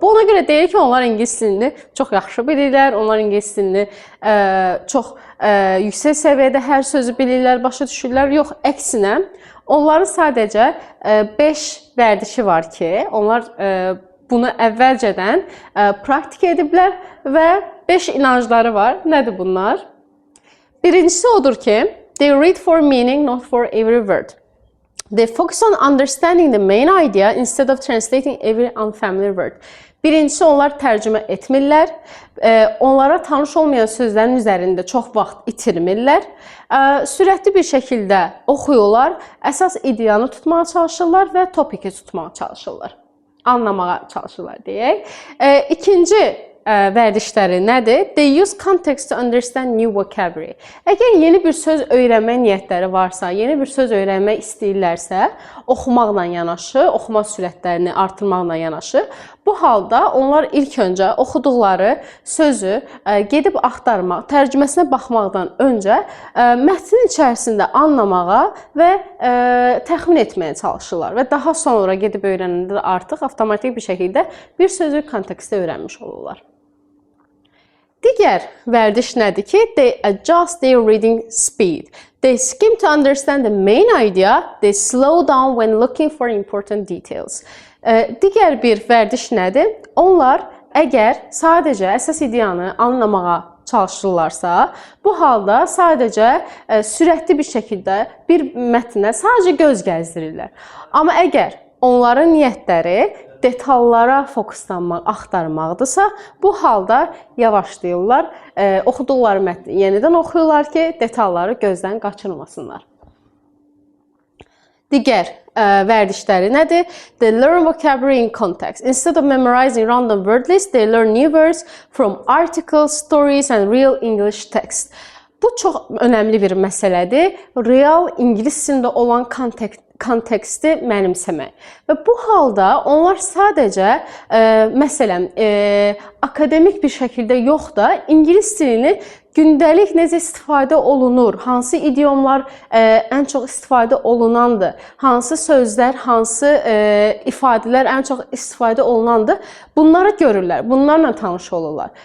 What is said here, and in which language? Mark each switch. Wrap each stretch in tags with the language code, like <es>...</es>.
<az>Bu ona görə deyir ki, onlar ingilis dilini çox yaxşı bilirlər, onlar ingilis dilini çox yüksək səviyyədə hər sözü bilirlər, başa düşürlər. Yox, əksinə, onların sadəcə 5 vərdişi var ki, onlar bunu əvvəlcədən praktik ediblər və 5 inancları var. Nədir bunlar? Birincisi odur ki,</az> <en>they read for meaning, not for every word. They focus on understanding the main idea instead of translating every unfamiliar word.</en> <az>Birincisi, onlar tərcümə etmirlər. Onlara tanış olmayan sözlərin üzərində çox vaxt itirmirlər. Sürətli bir şəkildə oxuyurlar. Əsas ideyanı tutmağa çalışırlar və topiki tutmağa çalışırlar. Anlamağa çalışırlar deyək. İkinci vərdişləri nədir?</az> <en>They use context to understand new vocabulary.</en> <az>Əgər yeni bir söz öyrənmə niyyətləri varsa, yeni bir söz öyrənmək istəyirlərsə, oxumaqla yanaşı, oxuma sürətlərini artırmaqla yanaşı, bu halda onlar ilk öncə oxuduqları sözü gedib axtarmaq, tərcüməsinə baxmaqdan öncə mətnin içərisində anlamağa və təxmin etməyə çalışırlar və daha sonra gedib öyrənəndə artıq avtomatik bir şəkildə bir sözü kontekstdə öyrənmiş olurlar. Digər vərdiş nədir ki,</az> <en>they adjust their reading speed. They skim to understand the main idea, they slow down when looking for important details.</en> <az>Digər bir vərdiş nədir? Onlar əgər sadəcə əsas ideyanı anlamağa çalışırlarsa, bu halda sadəcə sürətli bir şəkildə bir mətnə sadəcə göz gəzdirirlər. Amma əgər onların niyyətləri detallara fokuslanmaq, axtarmaqdırsa, bu halda yavaşlayırlar, oxuduqları mətni yenidən oxuyurlar ki, detalları gözdən qaçırmasınlar. Digər vərdişləri nədir?</az> <en>They learn vocabulary in context. Instead of memorizing random word lists, they learn new words from articles, stories and real English text.</en> <az>Bu çox önəmli bir məsələdir. Real ingilis dilində olan konteksti mənimsəmək. Və bu halda onlar sadəcə, məsələn, akademik bir şəkildə yox da, ingilis dilini gündəlik necə istifadə olunur, hansı idiomlar ən çox istifadə olunandır, hansı sözlər, hansı ifadələr ən çox istifadə olunandır, bunları görürlər, bunlarla tanış olurlar.</az>